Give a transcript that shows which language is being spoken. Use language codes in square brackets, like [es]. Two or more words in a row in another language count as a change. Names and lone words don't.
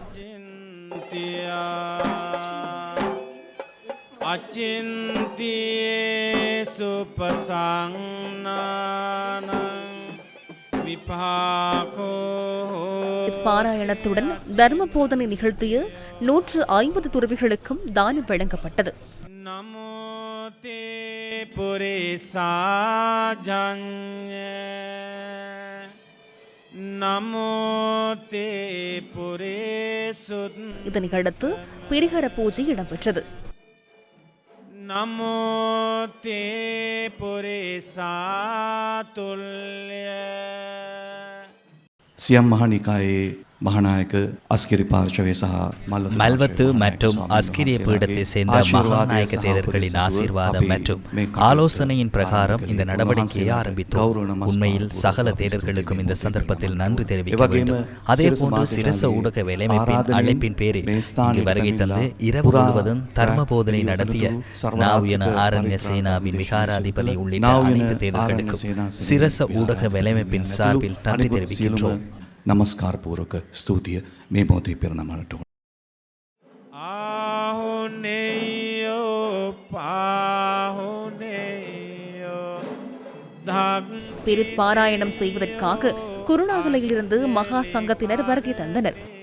[ta] பாராயணத்துடன் தர்ம போதனை நிகழ்த்திய 150 துறவிகளுக்கும் தானம் வழங்கப்பட்டது. இதனையடுத்து பிரிகர பூஜை இடம்பெற்றது. [si] සියම් මහනිකායේ මහානායක අස්කිරි පාර්ශවය සහ [ta] மல்வத்து மற்றும் அஸ்கிரிய பீடத்தை சேர்ந்த மகாநாயக தேரர்களின் ஆசீர்வாதம் மற்றும் ஆலோசனையின் பிரகாரம் இந்த நடவடிக்கையை ஆரம்பித்தோம். உண்மையில் சகல தேரர்களுக்கும் இந்த சந்தர்ப்பத்தில் நன்றி தெரிவிக்க வேண்டும். அதேபோன்று சிரச ஊடக வேலைமைப்பின் அழைப்பின் பேரில் இங்கு வருகை தந்து இரவு முழுவதும் தர்ம போதனை நடத்திய நாவுயன ஆரண்ய சேனாவின் விகாராதிபதி உள்ளிட்ட அனைத்து தேரர்களுக்கும் சிரச ஊடக வேலைமைப்பின் சார்பில் நன்றி தெரிவிக்கின்றோம். [si] නමස්කාර පූර්වක ස්තුතිය මේ මොහොතේ පිරිනමන්නට ඕන. [ta] பிரித் பாராயணம் செய்வதற்காக குருநாகலையிலிருந்து மகா சங்கத்தினர் வருகை தந்தனர்.